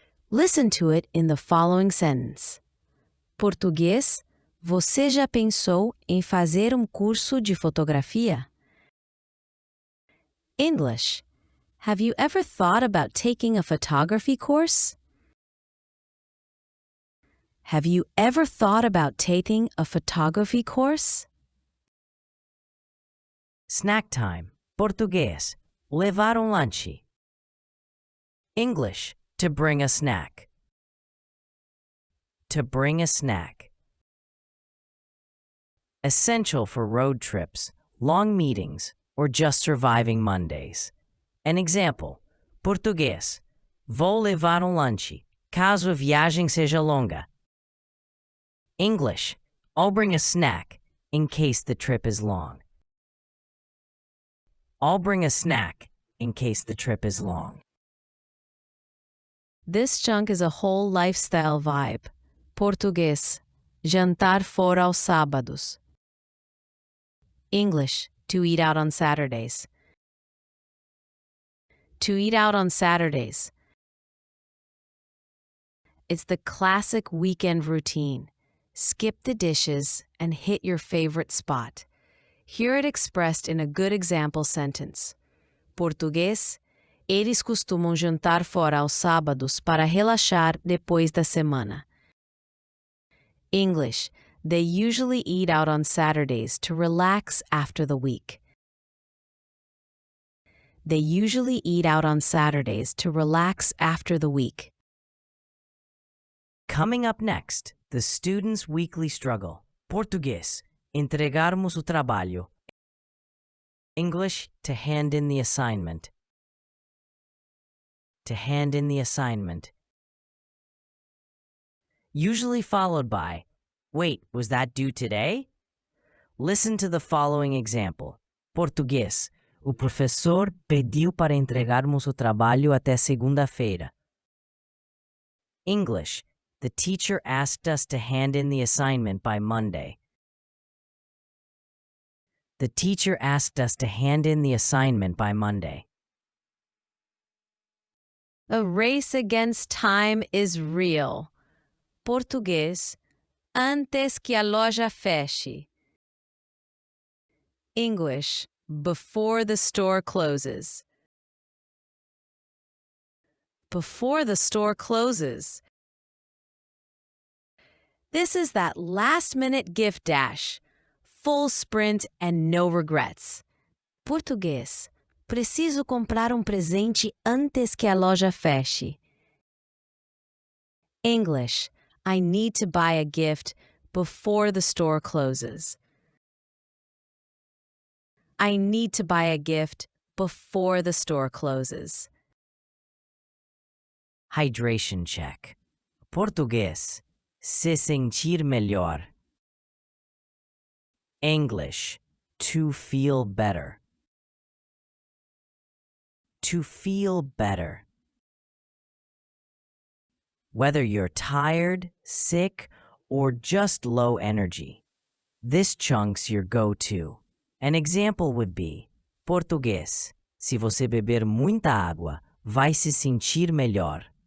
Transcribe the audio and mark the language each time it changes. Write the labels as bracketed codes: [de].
[en] Listen to it in the following sentence. [pt] Português, você já pensou em fazer curso de fotografia? [en] English, have you ever thought about taking a photography course? Have you ever thought about taking a photography course? Snack time. [pt] Português, levar lanche. [en] English, to bring a snack. To bring a snack. Essential for road trips, long meetings, or just surviving Mondays. An example. [pt] Português, vou levar lanche, caso a viagem seja longa. [en] English, I'll bring a snack in case the trip is long. I'll bring a snack in case the trip is long. This chunk is a whole lifestyle vibe. [pt] Português, jantar fora aos sábados. [en] English, to eat out on Saturdays. To eat out on Saturdays. It's the classic weekend routine. Skip the dishes and hit your favorite spot. Hear it expressed in a good example sentence. [pt] Português, eles costumam jantar fora aos sábados para relaxar depois da semana. [en] English, they usually eat out on Saturdays to relax after the week. They usually eat out on Saturdays to relax after the week. Coming up next, the student's weekly struggle. [pt] Português, entregarmos o trabalho. [en] English, to hand in the assignment. To hand in the assignment. Usually followed by, wait, was that due today? Listen to the following example. [pt] Português, o professor pediu para entregarmos o trabalho até segunda-feira. [en] English, the teacher asked us to hand in the assignment by Monday. The teacher asked us to hand in the assignment by Monday. A race against time is real. [pt] Português, antes que a loja feche. [en] English, before the store closes. Before the store closes. This is that last-minute gift dash. Full sprint and no regrets. [pt] Português, preciso comprar presente antes que a loja feche. [en] English, I need to buy a gift before the store closes. I need to buy a gift before the store closes. Hydration check. [pt] Português, se sentir melhor. [en] English, to feel better. To feel better. Whether you're tired, sick, or just low energy, this chunk's your go-to. An example would be, [pt] Português, se você beber muita água, vai se sentir melhor.